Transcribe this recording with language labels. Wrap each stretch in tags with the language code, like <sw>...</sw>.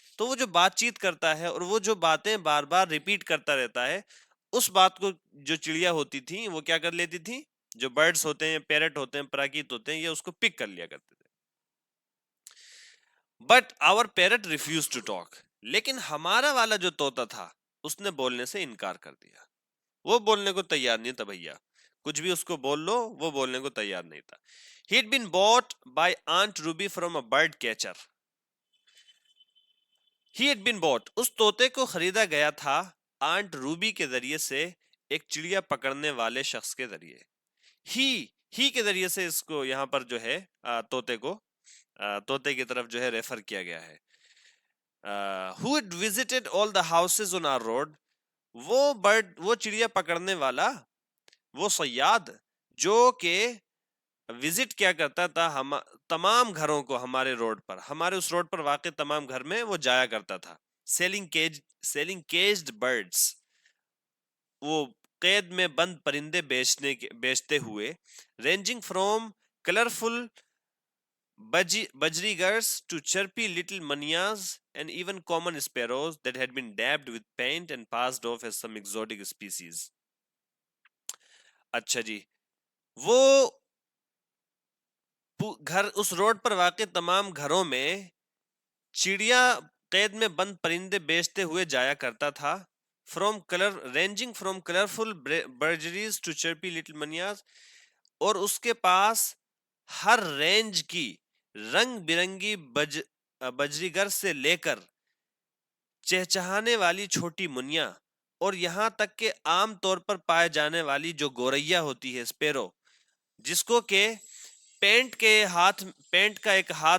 <ur>تو وہ جو بات چیت کرتا ہے اور وہ جو باتیں بار بار ریپیٹ کرتا رہتا ہے, اس بات کو جو چڑیا ہوتی تھی وہ کیا کر لیتی تھی, جو برڈز ہوتے ہیں, پیرٹ ہوتے ہیں, پراکیت ہوتے ہیں, یہ اس کو پک کر لیا کرتے تھے.</ur> <en>but our parrot refuses to talk,</en> <ur>لیکن ہمارا والا جو طوطا تھا اس نے بولنے سے انکار کر دیا. وہ بولنے کو تیار نہیں تھا بھیا, کچھ بھی اس کو بول لو وہ بولنے کو تیار نہیں تھا.</ur> <en>He had been bought by Aunt Ruby from a bird catcher. He had been bought,</en> <ur>اس طوطے کو خریدا گیا تھا آنٹ روبی کے ذریعے سے, ایک چڑیا پکڑنے والے شخص کے ذریعے. ہی کے ذریعے سے اس کو یہاں پر جو ہے طوطے کی طرف جو ہے ریفر کیا گیا ہے.</ur> <en>who had visited all the houses on our road,</en> <ur>وہ چڑیا پکڑنے والا, وہ صیاد جو کہ وزٹ کیا کرتا تھا تمام گھروں کو ہمارے روڈ پر, ہمارے اس روڈ پر واقع تمام گھر میں وہ جایا کرتا تھا.</ur> <en>selling caged birds,</en> <ur>وہ قید میں بند پرندے بیچتے ہوئے.</ur> <en>Ranging from colourful budgerigars to chirpy little munias and even common sparrows that had been dabbed with paint and passed off as some exotic species.</en> <ur>اچھا جی, وہ گھر اس روڈ پر واقع تمام گھروں میں چڑیا قید میں بند پرندے بیچتے ہوئے جایا کرتا تھا.</ur> <en>ranging from colourful budgerigars to chirpy little mynas,</en> <ur>اور اس کے پاس ہر رینج کی رنگ برنگی بجریگر سے لے کر چہچہانے والی چھوٹی منیا, اور یہاں تک کہ عام طور پر پائے جانے والی جو گوریا ہوتی ہے, اسپیرو, جس کو کہ پینٹ کا ایک</ur>